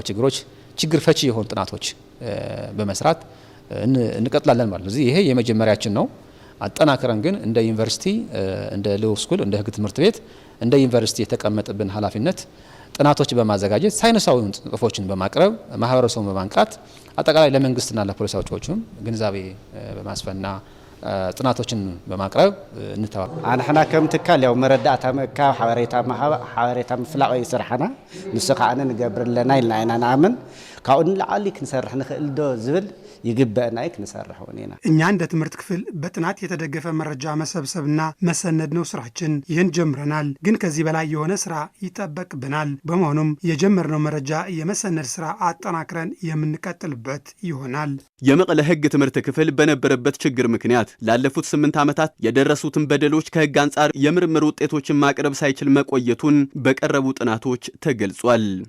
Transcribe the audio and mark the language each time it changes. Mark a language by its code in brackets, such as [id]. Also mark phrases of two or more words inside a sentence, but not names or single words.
[am] ችግር ፈቺ የሆኑ ጥናቶች በመስራት እንቀጥላለን ማለት ነው። ይሄ የመጀመሪያችን ነው። አጠናክረን ግን እንደ ዩኒቨርሲቲ እንደ [en] law school [am] እንደ ህግ ትምህርት ቤት እንደ ዩኒቨርሲቲ የተቀመጠብን ኃላፊነት ጥናቶች በማዘጋጀት ሳይንሳዊ ጽሑፎችን በማቅረብ ማህበረሰቡን በማንቃት አጠቃላይ ለመንግስትና ለፖሊስ አውጪዎችም ግንዛቤ በማስፈና ጥናቶችን በማቅረብ እንተዋል። [ti] አንሕና ከም ትካል ያው መረዳእታ መካ ሓበሬታ ምፍላቅ ይስርሐና ንሱ ከዓነ ንገብርለና ኢልና ኢና ንኣምን ካብኡ ንላዕሊ ክንሰርሕ ንኽእል ዶ ዝብል ይግበአና ክንሰርሕ ወኔና [am] እኛ እንደ ትምህርት ክፍል በጥናት የተደገፈ መረጃ መሰብሰብና መሰነድ ነው ስራችን። ይህን ጀምረናል፣ ግን ከዚህ በላይ የሆነ ስራ ይጠበቅብናል። በመሆኑም የጀመርነው መረጃ የመሰነድ ስራ አጠናክረን የምንቀጥልበት ይሆናል። የመቀለ ህግ ትምህርት ክፍል በነበረበት ችግር ምክንያት ላለፉት 8 ዓመታት የደረሱትን በደሎች ከህግ አንጻር የምርምር ውጤቶችን ማቅረብ ሳይችል መቆየቱን በቀረቡ ጥናቶች ተገልጿል።